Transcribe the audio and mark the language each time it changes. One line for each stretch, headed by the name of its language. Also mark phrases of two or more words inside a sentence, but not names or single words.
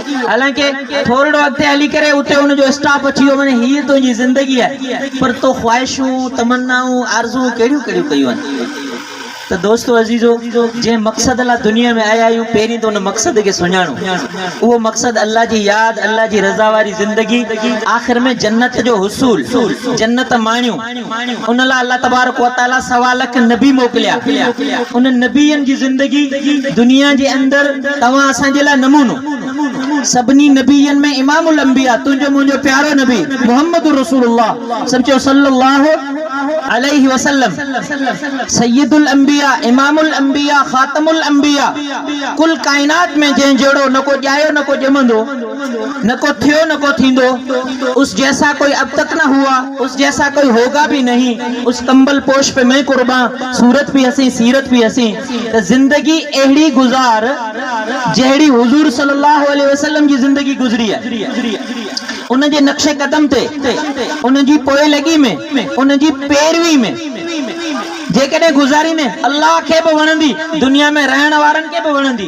Sindhi: हालांकि थोरो अॻिते हली करे उते उनजो स्टाफ अची वियो, माने हीअ तुंहिंजी ज़िंदगी आहे, पर तो ख़्वाहिशूं, तमन्नाऊं, आरज़ू कहिड़ियूं कहिड़ियूं कयूं आहिनि। तो दोस्तों अजीजो, जंहिं मक़सद लाइ दुनिया में आया आहियूं, पहिरीं त उन मक़सद खे सुञाणो। उहो मक़सद अल्लाह जी यादि, अल्लाह जी रज़ा वारी ज़िंदगी, आख़िर में जन्नत जो हुसूल, जन्नत माणियूं। उन लाइ
Arabic: الله تبارك وتعالى
Sindhi: सवा लख नबी मोकिलिया। उन नबीअनि जी ज़िंदगी दुनिया जे अंदरि तव्हां असांजे लाइ नमूनो। सभिनी नबीअनि में
Arabic: إمام الأنبياء,
Sindhi: तुंहिंजो मुंहिंजो प्यारो नबी मुहम्मद रसूलुल्लाह
Arabic: صلى الله عليه وسلم، سيد الأنبياء، إمام الأنبياء، خاتم الأنبياء,
Sindhi: कुल कायनात में जंहिं जहिड़ो न को ॼायो, न को ॼमंदो, न को थियो, न को थींदो,
Hindi: उस जैसा कोई अब तक न हुआ, उस जैसा कोई होगा भी नहीं। उस कंबल पोश पे मैं कुर्बान, सूरत भी हसी, सीरत भी हसी।
Sindhi: तो जिंदगी अहिड़ी गुज़ार जहिड़ी हुजूर
Arabic: صلى الله عليه وسلم
Sindhi: जी ज़िंदगी गुज़री आहे। उन जे नक्शे कदम ते, उन जी पोए लगी में, उन जी पैरवी में जेकॾहिं गुज़ारी ने अल्लाह खे बि वणंदी, दुनिया में रहण वारनि खे बि वणंदी।